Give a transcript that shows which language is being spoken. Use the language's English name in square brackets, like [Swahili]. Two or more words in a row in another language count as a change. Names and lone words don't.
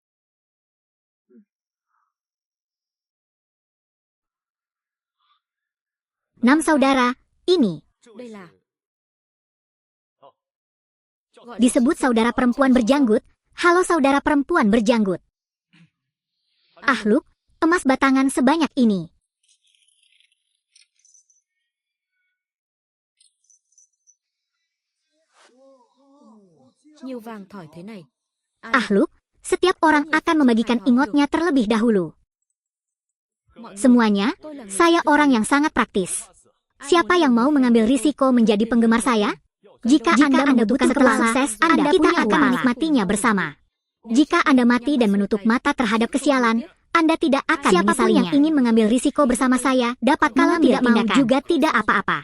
[Indonesian] Nam saudara, ini disebut saudara perempuan berjanggut. Halo saudara perempuan berjanggut. Ah Luke, emas batangan sebanyak ini. [Vietnamese] Nhiều vàng thỏi thế này. [Indonesian] Ah Luke, setiap orang akan membagikan ingotnya terlebih dahulu. Semuanya, saya orang yang sangat praktis. Siapa yang mau mengambil risiko menjadi penggemar saya? Jika Anda membutuhkan setelah sukses, kita akan menikmatinya bersama. Jika Anda mati dan menutup mata terhadap kesialan, Anda tidak akan siapapun yang ingin mengambil risiko bersama saya dapat kalau tidak mau juga tidak apa-apa.